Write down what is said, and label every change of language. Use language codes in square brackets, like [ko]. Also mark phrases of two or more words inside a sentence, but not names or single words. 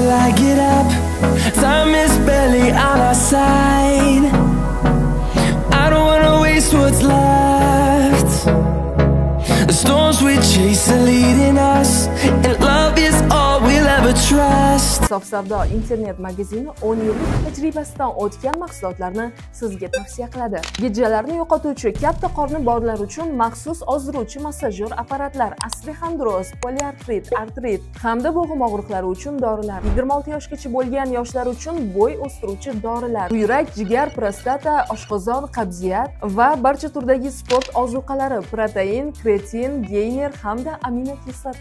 [en] get up. Time is barely on our side. I don't wanna waste what's left. The storms we chase are leading us, and love is all we'll ever trust. [uz] Sof savdo internet magazini 10 yillik tajribasidan o'tgan mahsulotlarni sizga tavsiya qiladi. Gijjalarni yo'qotuvchi, katta qorni borlar uchun maxsus ozdiruvchi massajyor apparatlar, osteoxondroz, poliartrit, artrit hamda bo'g'im og'riqlari uchun dorilar, 26 yoshgacha bo'lgan yoshlar uchun bo'y o'stiruvchi dorilar, buyrak, jigar, prostata, oshqozon, qabziyat va barcha turdagi sport ozuqalari, protein, kreatin, geyner hamda aminokislota.